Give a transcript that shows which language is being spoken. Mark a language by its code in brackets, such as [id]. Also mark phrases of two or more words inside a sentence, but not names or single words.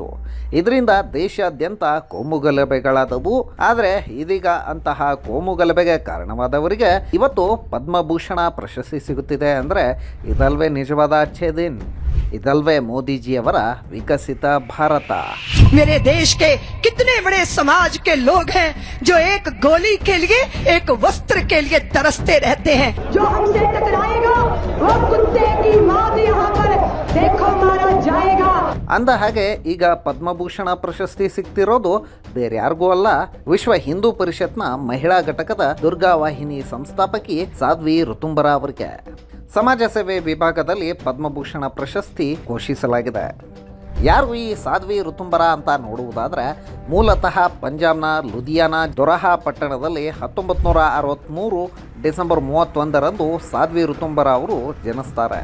[kn] ಇದರಿಂದ ದೇಶಾದ್ಯಂತ ಕೋಮುಗಲಭೆಗಳಾದವು. ಆದರೆ ಇದೀಗ ಅಂತಹ ಕೋಮುಗಲಭೆಗೆ ಕಾರಣವಾದವರಿಗೆ ಇವತ್ತು ಪದ್ಮಭೂಷಣ ಪ್ರಶಸ್ತಿ ಸಿಗುತ್ತಿದೆ ಅಂದರೆ ಇದಲ್ವೇ ನಿಜವಾದ [hi] अच्छे दिन, [kn] ಇದಲ್ವೇ ಮೋದಿಜಿಯವರ ವಿಕಸಿತ ಭಾರತ. [hi] मेरे देश के कितने बड़े समाज के लोग हैं जो एक गोली के लिए, एक वस्त्र के लिए तरसते रहते हैं. जो हमसे टकराएगा वो कुत्ते की मौत यहाँ पर देखो मारा जाएगा. [kn] ಅಂದ ಹಾಗೆ ಈಗ ಪದ್ಮಭೂಷಣ ಪ್ರಶಸ್ತಿ ಸಿಗ್ತಿರೋದು ಬೇರೆ ಯಾರಿಗೂ ಅಲ್ಲ, ವಿಶ್ವ ಹಿಂದೂ ಪರಿಷತ್ನ ಮಹಿಳಾ ಘಟಕದ ದುರ್ಗಾ ವಾಹಿನಿ ಸಂಸ್ಥಾಪಕಿ ಸಾಧ್ವಿ ಋತುಂಬರ ಅವರಿಗೆ ಸಮಾಜ ಸೇವೆ ವಿಭಾಗದಲ್ಲಿ ಪದ್ಮಭೂಷಣ ಪ್ರಶಸ್ತಿ ಘೋಷಿಸಲಾಗಿದೆ. ಯಾರು ಈ ಸಾಧ್ವಿ ಋತುಂಬರ ಅಂತ ನೋಡುವುದಾದರೆ, ಮೂಲತಃ ಪಂಜಾಬ್ನ ಲುಧಿಯಾನಾ ದೊರಹಾ ಪಟ್ಟಣದಲ್ಲಿ 1963 ಡಿಸೆಂಬರ್ 31ರಂದು ಸಾಧ್ವಿ ಋತುಂಬರ ಅವರು ಜನಿಸ್ತಾರೆ.